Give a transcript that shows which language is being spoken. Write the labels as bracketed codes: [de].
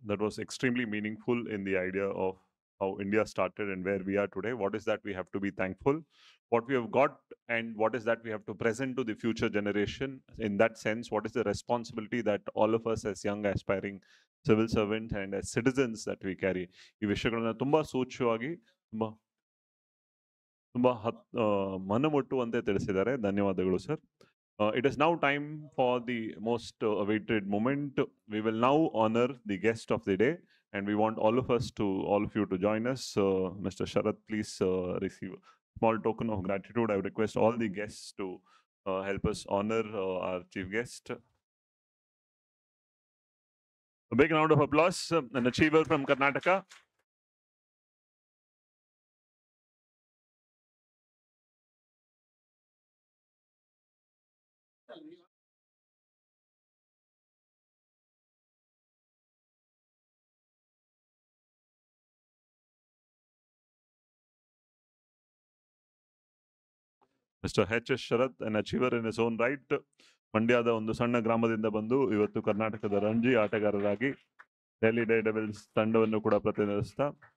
[en] That was extremely meaningful in the idea of how India started and where we are today. What is that we have to be thankful, what we have got, and what is that we have to present to the future generation. In that sense, what is the responsibility that all of us as young aspiring civil servants and as citizens that we carry. [kn] ಈ ವಿಷಯಗಳನ್ನ ತುಂಬಾ ಸೂಕ್ಷ್ಮವಾಗಿ ತುಂಬಾ ಮನಮುಟ್ಟುವಂತೆ ತಿಳಿಸಿದ್ದಾರೆ. ಧನ್ಯವಾದಗಳು sir. [en] It is now time for the most awaited moment. We will now honor the guest of the day, and we want all of you to join us. Mr. Sharath, please receive a small token of gratitude. I would request all the guests to help us honor our chief guest. A big round of applause. An achiever from Karnataka. Mr. H.S. Sharath, an achiever in his own right. [kn] ಮಂಡ್ಯದ ಒಂದು ಸಣ್ಣ ಗ್ರಾಮದಿಂದ ಬಂದು ಇವತ್ತು ಕರ್ನಾಟಕದ Ranji ಆಟಗಾರರಾಗಿ Delhi day devils ತಂಡವನ್ನು ಕೂಡ ಪ್ರತಿನಿಧಿಸ್ತಾ